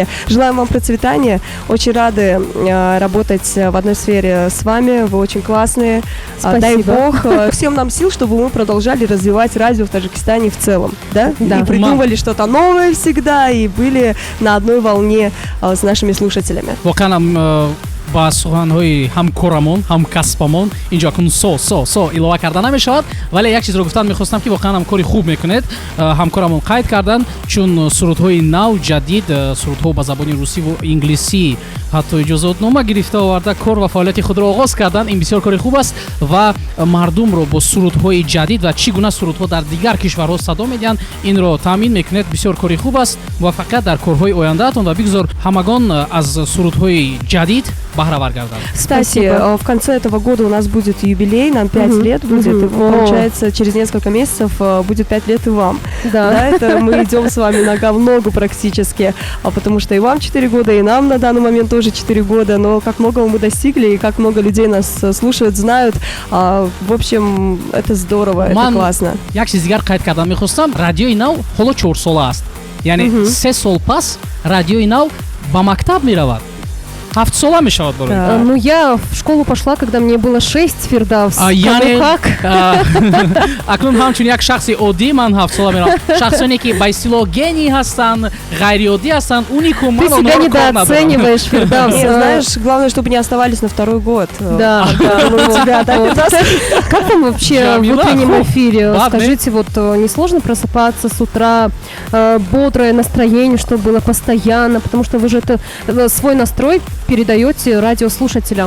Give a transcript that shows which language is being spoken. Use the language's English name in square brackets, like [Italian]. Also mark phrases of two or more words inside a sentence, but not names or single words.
[Russian] Желаем вам процветания. Очень рады работать в одной сфере с вами. Вы очень классные. Дай Бог всем нам сил, чтобы мы продолжали развивать радио в Таджикистане в целом, да? И придумывали что-то новое всегда и были на одной волне с нашими слушателями. [Tajik] ба суҳанҳои ҳамкорамон ҳамкасбамон инҷо акун со илова карда намешавад, вале як чизро гуфтан мехостам ки воқеан ҳамкори хуб мекунед. ҳамкорамон қайд кардан, чун сурудҳои нав ҷадид, сурудҳо ба забони русиву инглисӣ ҳатто иҷозотнома гирифта оварда кор ва фаъолияти худро оғоз кардан. Ин бисёр кори хуб аст ва мардумро бо сурудҳои ҷадид ва чӣ гуна сурудҳо дар дигар кишварҳо садо медиҳанд инро таъмин мекунед. Бисёр кори хуб аст. Муваффақият дар корҳои ояндаатон ва бигзор ҳамагон аз сурудҳои ҷадид баҳравар гарданд. [Russian] Кстати, в конце этого года у нас будет юбилей, нам 5 лет будет, и получается, через несколько месяцев будет 5 лет и вам. Да, это мы идем с вами нога в ногу практически, потому что и вам 4 года, и нам на данный момент тоже 4 года, но как многого мы достигли, и как много людей нас слушают, знают, в общем, это здорово, это классно. [Tajik] Як чиз дигар қайд кардан мехостам, радиои нав ҳоло 4 сола аст. Яъне 3 сол пас радиои нав ба мактаб меравад. 7 сола мешавад барои. [Russian] Ну, я в школу пошла, когда мне было 6, Фирдавс. [Tajik] Яъне [Russian] как? [Tajik] акнун ҳамчун як шахси оддӣ ман 7 сола меравам. Шахсоне ки ба истилоҳ гений ҳастанд, ғайриоддӣ ҳастанд, унику ман онҳоро кор недооцениваешь, Фирдавс. [Russian] Знаешь, главное, чтобы не оставались на второй год. Да. Как вам вообще в утреннем эфире? Скажите, вот не сложно просыпаться с утра, бодрое настроение, чтобы было постоянно, потому что вы же свой настрой передаете радиослушателям.